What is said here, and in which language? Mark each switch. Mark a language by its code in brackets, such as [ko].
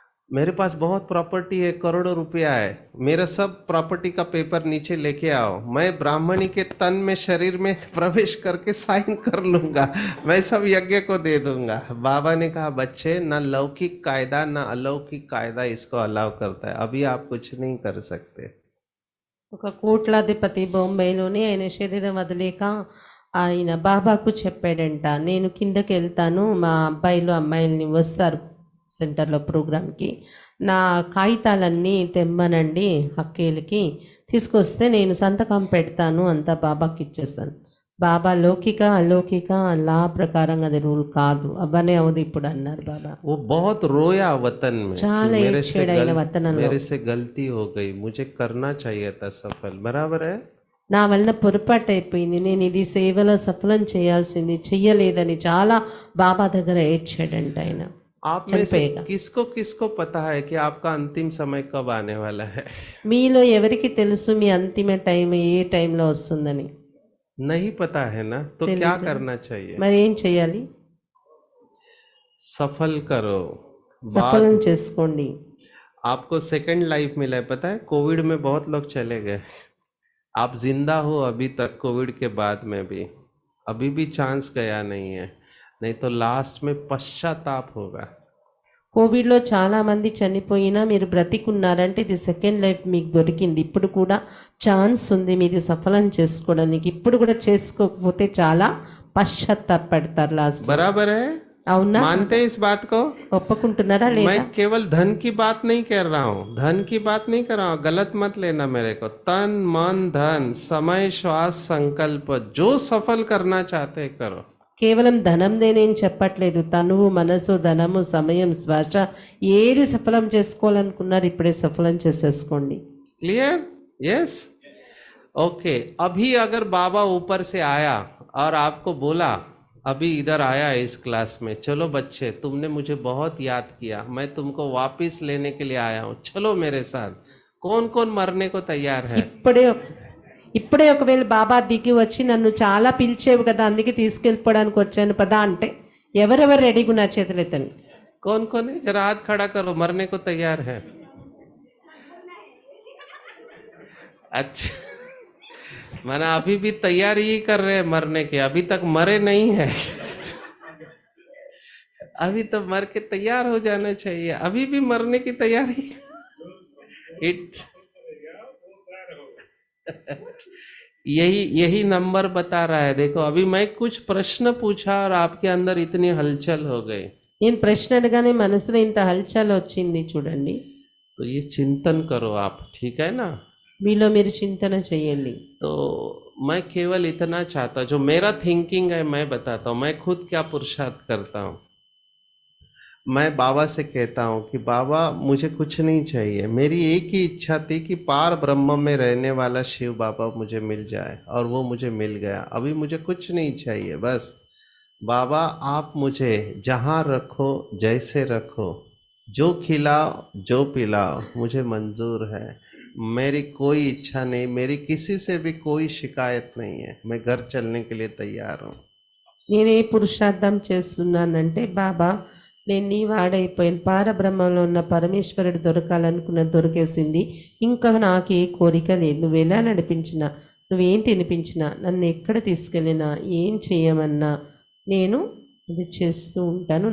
[hi] मेरे पास बहुत प्रॉपर्टी है, करोड़ों रुपया है, मेरा सब प्रॉपर्टी का पेपर नीचे लेके आओ, मैं ब्राह्मणी के तन में शरीर में प्रवेश करके साइन कर लूंगा, मैं सब यज्ञ को दे दूंगा। बाबा ने कहा बच्चे, ना लौकिक कायदा ना अलौकिक कायदा इसको अलाउ करता है, अभी आप कुछ नहीं कर सकते। [te] ఒక కోట్లాధిపతి బొంబాయిలోని ఆయన శరీరం వదిలేక ఆయన బాబాకు చెప్పాడంట, నేను కిందకి వెళ్తాను, మా అబ్బాయిలు అమ్మాయిల్ని వస్తారు సెంటర్లో ప్రోగ్రామ్కి, నా కాగితాలన్నీ తెమ్మనండి అక్కేలకి, తీసుకొస్తే నేను సంతకం పెడతాను, అంతా బాబాకి ఇచ్చేస్తాను. బాబా లౌకిక అలౌకిక లా ప్రకారం అది రూల్ కాదు, అవ్వనే అవుది ఇప్పుడు అన్నారు బాబా. [hi] वो बहुत रोया वतन में कि [te] చాలా ఏడ్చాడు ఆయన వతనంలో. [hi] मेरे से गलती हो गई, मुझे करना चाहिए था सफल, बराबर है। [te] నా వలన పొరపాటు అయిపోయింది, నేను ఇది సేవలో సఫలం చేయాల్సింది చెయ్యలేదని చాలా బాబా దగ్గర ఏడ్చాడంట ఆయన. [hi] आप में से [te] చనిపోయాక [hi] किसको किसको पता है कि आपका अंतिम समय कब आने वाला है? [te] మీలో ఎవరికి తెలుసు మీ అంతిమ టైం ఏ టైంలో వస్తుందని? [hi] नहीं पता है ना, तो तेलिए क्या तो- करना चाहिए? [te] మరి ఏం చేయాలి? [hi] सफल करो। [te] సఫలం చేసుకోండి. [hi] आपको सेकंड लाइफ मिला है, पता है? कोविड में बहुत लोग चले गए, आप जिंदा हो अभी तक, कोविड के बाद में भी अभी भी चांस गया नहीं है, नहीं तो लास्ट में पश्चाताप होगा। [te] కోవిడ్లో చాలా మంది చనిపోయినా మీరు బ్రతికున్నారంటే ఇది సెకండ్ లైఫ్ మీకు దొరికింది, ఇప్పుడు కూడా ఛాన్స్ ఉంది మీది సఫలం చేసుకోవడానికి. ఇప్పుడు కూడా చేసుకోకపోతే చాలా పశ్చాత్తాపడతారు లాస్ట్. [hi] बराबर है, [te] అవునా? [hi] मानते हैं इस बात को? [te] ఒప్పుకుంటున్నారా లేదా? [hi] मैं केवल धन की बात नहीं कर रहा हूँ, धन की बात नहीं कर रहा हूँ, गलत मत लेना मेरे को। तन मन धन समय श्वास संकल्प, जो सफल करना चाहते हैं करो। [te] కేవలం ధనందే నేను చెప్పట్లేదు, తనువు మనసు ధనము సమయం శ్వాస ఏది సఫలం చేసుకోవాలనుకున్నారు ఇప్పుడే సఫలం చేసేసుకోండి. [en] Clear? Yes, okay. [hi] अभी अगर बाबा ऊपर से आया और आपको बोला, अभी इधर आया इस क्लास में, चलो बच्चे तुमने मुझे बहुत याद किया, मैं तुमको वापस लेने के लिए आया हूँ, चलो मेरे साथ, कौन कौन मरने को तैयार है? [te] ఇప్పుడే ఒకవేళ బాబా దిగి వచ్చి నన్ను చాలా పిలిచేవి కదా అందుకే తీసుకెళ్ళిపోవడానికి వచ్చాను పదా అంటే ఎవరెవరు రెడీగా నా చేతులు ఎత్తండి. [hi] कौन कौन है? जरा हाथ खड़ा करो, मरने को तैयार है। अच्छा, माना अभी भी तैयारी ही कर रहे हैं मरने के, अभी तक मरे नहीं है। अभी तो मर के तैयार हो जाना चाहिए, अभी भी मरने की तैयारी। इट यही नंबर बता रहा है। देखो, अभी मैं कुछ प्रश्न पूछा और आपके अंदर इतनी हलचल हो गई, [te] నేను ప్రశ్న అడగానే మనసులో ఇంత హల్చల్ వచ్చింది చూడండి. [hi] तो ये चिंतन करो आप, ठीक है ना? [te] మీలో మీరు చింతన చేయండి. [hi] तो मैं केवल इतना चाहता, जो मेरा थिंकिंग है मैं बताता हूँ, मैं खुद क्या पुरुषार्थ करता हूँ। मैं बाबा से कहता हूँ कि बाबा मुझे कुछ नहीं चाहिए, मेरी एक ही इच्छा थी कि पार ब्रह्म में रहने वाला शिव बाबा मुझे मिल जाए, और वो मुझे मिल गया। अभी मुझे कुछ नहीं चाहिए, बस बाबा आप मुझे जहाँ रखो, जैसे रखो, जो खिलाओ जो पिलाओ, मुझे मंजूर है। मेरी कोई इच्छा नहीं, मेरी किसी से भी कोई शिकायत नहीं है, मैं घर चलने के लिए तैयार हूँ। [te] నేనే పురుషార్థం చేస్తున్నానంటే బాబా నేను నీ వాడైపోయాను, పారబ్రహ్మంలో ఉన్న పరమేశ్వరుడు దొరకాలనుకున్న దొరికేసింది, ఇంకా నాకు ఏ కోరిక లేదు. నువ్వు ఎలా నడిపించినా, నువ్వేం తినిపించినా, నన్ను ఎక్కడ తీసుకెళ్ళినా, ఏం చేయమన్నా నేను అది చేస్తూ ఉంటాను.